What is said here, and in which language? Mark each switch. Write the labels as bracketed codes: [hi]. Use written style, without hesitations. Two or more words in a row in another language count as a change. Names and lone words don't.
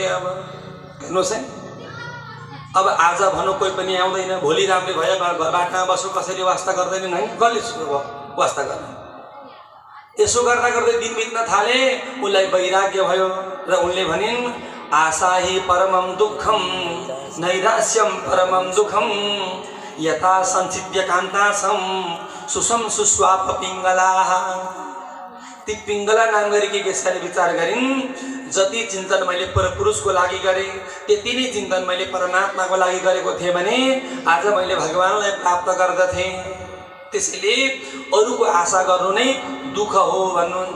[ne] अब हेर्नुहोस् है, अब आज भनौँ कोही पनि आउँदैन, भोलि राम्रो भयो बाटोमा बसो, कसैले वास्ता गर्दैनन् होइन, कसले वास्ता गर्ने। यसो गर्दा गर्दै दिन बित्न थाले, उसलाई वैराग्य भयो र उनले भनिन् [sa] आशा हि परमं दुःखम नैराश्यम परमं दुःखम यथा संचित्य कान्तासम सुसम सुस्वाप पिङ्गलाः। [ne] ती पिङ्गला नाम गरेकी वेश्याले विचार गरिन्, जति चिन्तन मैले परपुरुषको लागि गरेँ त्यति नै चिन्तन मैले परमात्माको लागि गरेको थिएँ भने आज मैले भगवानलाई प्राप्त गर्दथेँ। त्यसैले अरूको आशा गर्नु नै दुःख हो भन्नुहुन्छ।